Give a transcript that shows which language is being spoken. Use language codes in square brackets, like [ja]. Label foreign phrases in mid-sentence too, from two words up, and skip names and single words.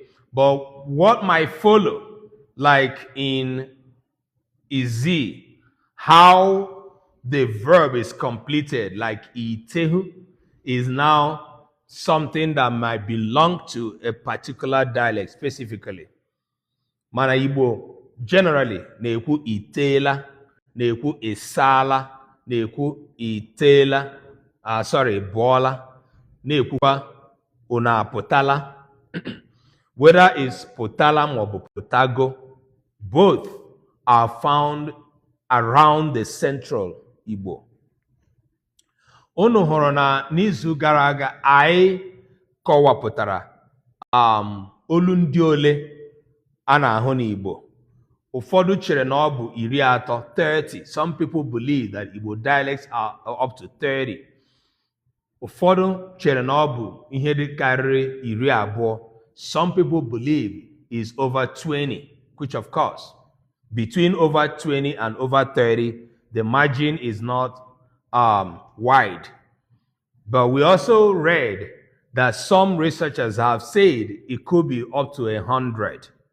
[en] But what might follow, like in Izi, how the verb is completed, like Itehu, is now something that might belong to a particular dialect specifically. [ig] Mana Igbo generally na-ekwu itela, na-ekwu isala, na-ekwu itela, bola, na-ekwukwa una potala. [en] Whether it's potala or potago, both are found around the Central Igbo. [ig] Unu hụrụ na n'izu gara aga anyị kọwapụtara olu ndị ole a na-ahụ n'Igbo. Ụfọdụ chere na ọ bụ 30. [en] Some people believe that Igbo dialects are up to 30. [ig] Ụfọdụ chere na ọ bụ ihe dị karịrị 20. [en] Some people believe is over 20, which of course, between over 20 and over 30, the margin is not wide. But we also read that some researchers have said it could be up to 100.